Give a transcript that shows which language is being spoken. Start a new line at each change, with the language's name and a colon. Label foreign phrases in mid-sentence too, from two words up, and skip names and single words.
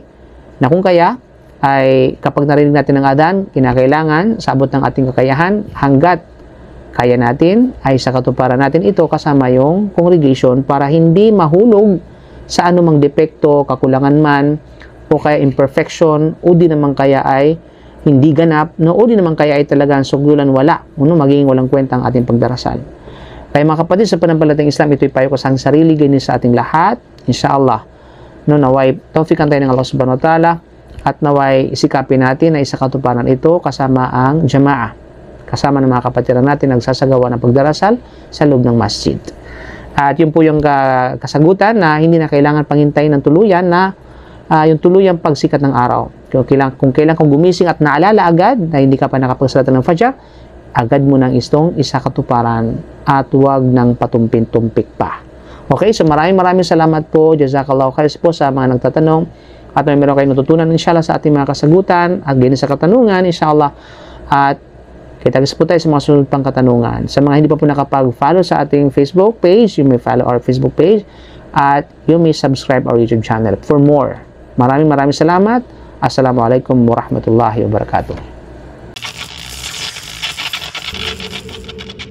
Filipino: Na kung kaya ay kapag narinig natin ang adhan, kinakailangan sa abot ng ating kakayahan, hanggat kaya natin ay sa katuparan natin ito kasama yung congregation para hindi mahulog sa anumang depekto, kakulangan man, o kaya imperfection, o di naman kaya ay hindi ganap, no, o di naman kaya ay talagang sugdulan wala, magiging walang kwenta ang ating pagdarasal. Kaya mga kapatid, sa pananampalatayang Islam, ito'y payo ko sa sarili, ganyan sa ating lahat, inshallah. No, naway tawfikan tayo ng Allah
Arabic: سبحانه وتعالى,
Filipino: at naway isikapin natin na isa katuparan ito kasama ang jamaah, kasama ng mga kapatiran natin nagsasagawa ng pagdarasal sa loob ng masjid. At yun po yung kasagutan na hindi na kailangan panghintayin ng tuluyan na yung tuluyang pagsikat ng araw. Kung kailan kung gumising at naalala agad na hindi ka pa nakapagsalata ng Fajr, agad mo nang istong isa katuparan at huwag nang patumpin-tumpik pa. Okay, so maraming salamat po.
Arabic: جزاك الله خيرا
Filipino: po sa mga nagtatanong at may meron kayong natutunan inshallah sa ating mga kasagutan at ganyan sa katanungan inshallah. At kita-kits po tayo sa mga sunod pang katanungan. Sa mga hindi pa po nakapag-follow sa ating Facebook page,
English: you may follow our Facebook page
Filipino: at
English: you may subscribe our YouTube channel for more.
Filipino: Maraming salamat.
Arabic: السلام عليكم ورحمة الله وبركاته.